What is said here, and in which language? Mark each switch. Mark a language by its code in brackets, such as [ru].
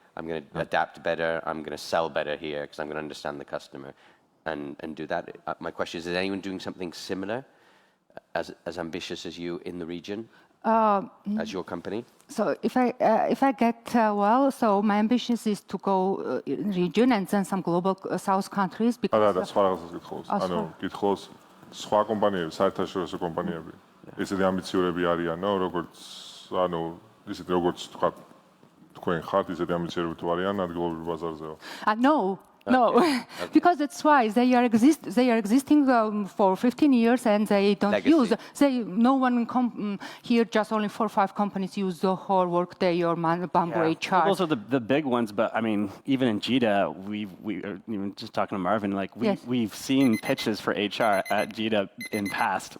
[en] I'm going to adapt better. I'm going to sell better here because I'm going to understand the customer and do that. My question is anyone doing something similar, as ambitious as you in the region, as your company? So if I get well, so my ambition is to go in region and then some global South countries because. [ka] და სხვა რაღაცას გითხოს. ანუ გითხოს სხვა კომპანიები, საერთაშორისო კომპანიები. ისეთი ამბიციურები არიანო, როგორც ანუ ისეთი როგორც თქვა თქვენ ხართ, ისეთი ამბიციურები თუ არიან ადგილობრივ ბაზარზეო. [en] No. No, because that's why they are existing for 15 years and they don't Legacy. No one here, just only 4 or 5 companies use the whole Workday or Bamboo HR. Well, those are the big ones, but I mean, even in JITA, we are even just talking to Marvin, like we've seen pitches for HR at JITA in past.